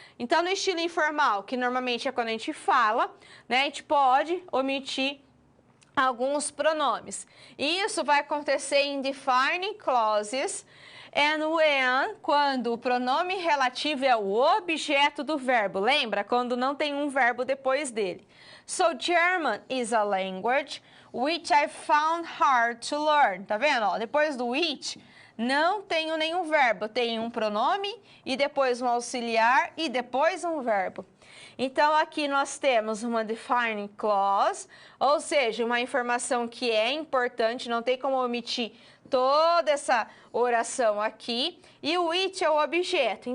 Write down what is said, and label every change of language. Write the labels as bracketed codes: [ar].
[pt] Então, no estilo informal, que normalmente é quando a gente fala, né, a gente pode omitir alguns pronomes. Isso vai acontecer em defining clauses [en] and when, [pt] quando o pronome relativo é o objeto do verbo. Lembra? Quando não tem um verbo depois dele. [en] So, German is a language which I found hard to learn. [pt] Tá vendo? Ó, depois do which, não tenho nenhum verbo. Tenho um pronome e depois um auxiliar e depois um verbo. Então, aqui nós temos uma defining clause, ou seja, uma informação que é importante, não tem como omitir toda essa oração aqui, e o which é o objeto.